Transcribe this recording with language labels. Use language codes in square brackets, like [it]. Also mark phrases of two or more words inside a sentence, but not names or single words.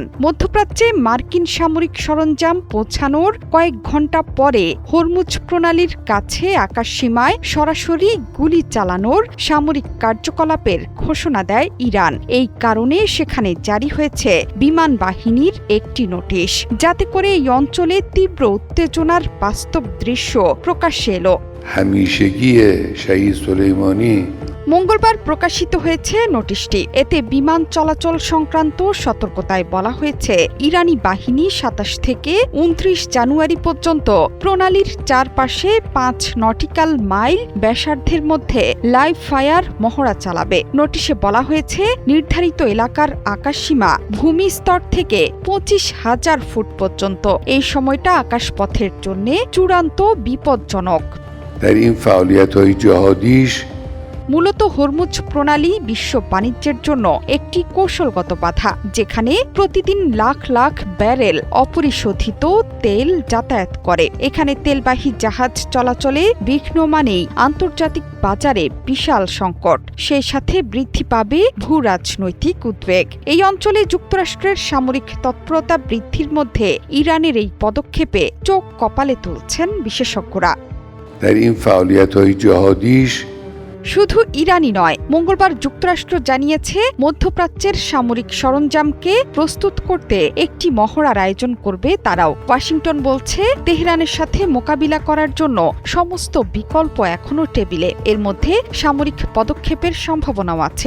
[bn] মধ্যপ্রাচ্যে মার্কিন সামরিক সরঞ্জাম পৌঁছানোর কয়েক ঘণ্টা পরে হরমুজ প্রণালীর কাছে আকাশসীমায় সরাসরি গুলি চালানোর সামরিক কার্যকলাপের ঘোষণা দেয় ইরান। এই কারণে সেখানে জারি হয়েছে বিমান বাহিনীর একটি নোটিশ, যাতে করে এই অঞ্চলে তীব্র উত্তেজনার বাস্তব দৃশ্য প্রকাশ্যে এলো। [fa] همیشگی شهید سلیمانی [bn] মঙ্গলবার প্রকাশিত হয়েছে নোটিশটি। এতে বিমান চলাচল সংক্রান্ত সতর্কতায় বলা হয়েছে, ইরানি বাহিনী 27 থেকে 29 জানুয়ারি পর্যন্ত প্রণালীর চারপাশে 5 নটিক্যাল মাইল ব্যাসার্ধের মধ্যে লাইভ ফায়ার মহড়া চালাবে। নোটিশে বলা হয়েছে, নির্ধারিত এলাকার আকাশসীমা ভূমি স্তর থেকে 25,000 ফুট পর্যন্ত। এই সময়টা আকাশপথের জন্য চূড়ান্ত বিপজ্জনক। [fa] در این فعالیت‌های جهادیش [bn] মূলত হরমুজ প্রণালী বিশ্ব বাণিজ্যের জন্য একটি কৌশলগত বাধা, যেখানে প্রতিদিন লাখ লাখ ব্যারেল অপরিশোধিত তেল যাতায়াত করে। এখানে তেলবাহী জাহাজ চলাচলে বিঘ্ন মানেই আন্তর্জাতিক বাজারে বিশাল সংকট। সেই সাথে বৃদ্ধি পাবে ভূ রাজনৈতিক উদ্বেগ। এই অঞ্চলে যুক্তরাষ্ট্রের সামরিক তৎপরতা বৃদ্ধির মধ্যে ইরানের এই পদক্ষেপে চোখ কপালে তুলছেন বিশেষজ্ঞরা। [fa] در این فعالیت‌های جهادیش [bn] শুধু ইরানই নয়, মঙ্গলবার যুক্তরাষ্ট্র জানিয়েছে মধ্যপ্রাচ্যের সামরিক সরঞ্জামকে প্রস্তুত করতে একটি মহড়ার আয়োজন করবে তারাও। ওয়াশিংটন বলছে, তেহরানের সাথে মোকাবিলা করার জন্য সমস্ত বিকল্প এখনো টেবিলে। এর মধ্যে সামরিক পদক্ষেপের সম্ভাবনাও আছে।